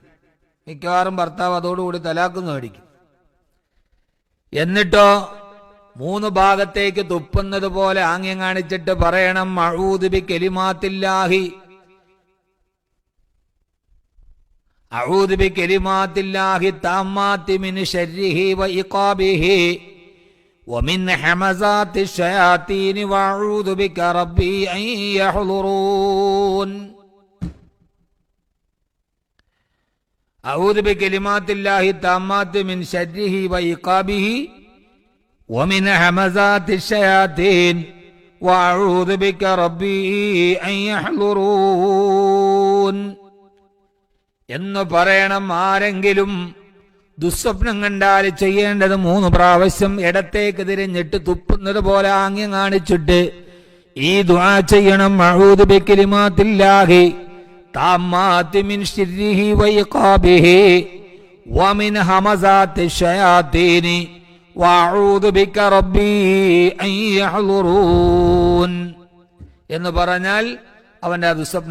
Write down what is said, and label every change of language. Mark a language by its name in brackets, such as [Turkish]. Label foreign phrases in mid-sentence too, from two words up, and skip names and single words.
[Malayalam] മിക്കവാറും ഭർത്താവ് അതോടുകൂടി തലാഖ് മേടിക്കും. എന്നിട്ടോ 3 ഭാഗത്തേക്ക് തുപ്പുന്നത് പോലെ ആംഗ്യം കാണിച്ചിട്ട് പറയണം, [Arabic] أعوذ بكلمات الله أعوذ بكلمات الله التامات من شره وعقابه ومن همزات الشياطين وأعوذ بك رب أن يحضرون. أعوذ بكلمات الله التامات من شره وعقابه ومن همزات الشياطين وأعوذ بك ربي أن يحضرون [Malayalam] എന്ന് പറയണം. ആരെങ്കിലും ദുസ്വപ്നം കണ്ടാൽ ചെയ്യേണ്ടത് 3 പ്രാവശ്യം ഇടത്തേക്ക് തിരിഞ്ഞിട്ട് തുപ്പുന്നത് പോലെ ആംഗ്യം കാണിച്ചിട്ട് ഈ ദുആ ചെയ്യണം. [Arabic] أعوذ بكلمات الله التامات من شره وعقابه ومن همزات الشياطين وأعوذ بك رب أن يحضرون [Malayalam] എന്ന് പറഞ്ഞാൽ അവന്റെ ദുസ്വപ്ന